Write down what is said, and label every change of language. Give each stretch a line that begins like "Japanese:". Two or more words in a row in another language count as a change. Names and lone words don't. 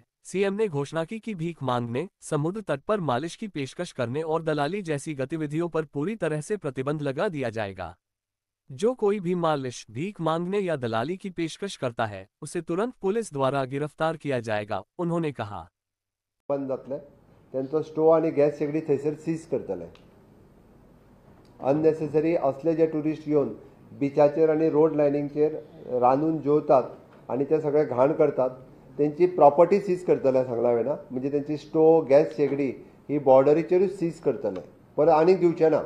Hindi: सीएम ने घोषणा की कि भीख मांगने, समुद्र तट पर मालिश की पेशकश करने और दलाली जैसी गतिविधियों पर पूरी तरह से प्रतिबंध लगा दिया जाएगा। जो कोई भी मालिश, भीख मांगने या दलाली की पेशकश करता है उसे तुरंत पुलिस द्वारा गिरफ्तार किया जाएगा। उन्होंने कहा
Konkani: त्यांचो स्टोव आणि गॅस शेगडी थंयसर सीज करतले। अननेसेसरी असले जे टुरिस्ट येवन बिचाचेर आणि रोड लायनींगचेर रांदून जेवतात आणि ते सगळे घाण करतात त्यांची प्रॉपर्टी सीज करतले सांगला वेना, म्हणजे त्यांची स्टोव, गॅस शेगडी ही बॉर्डरीचेरूच सीज करतले, परत आनीक दिवचे ना।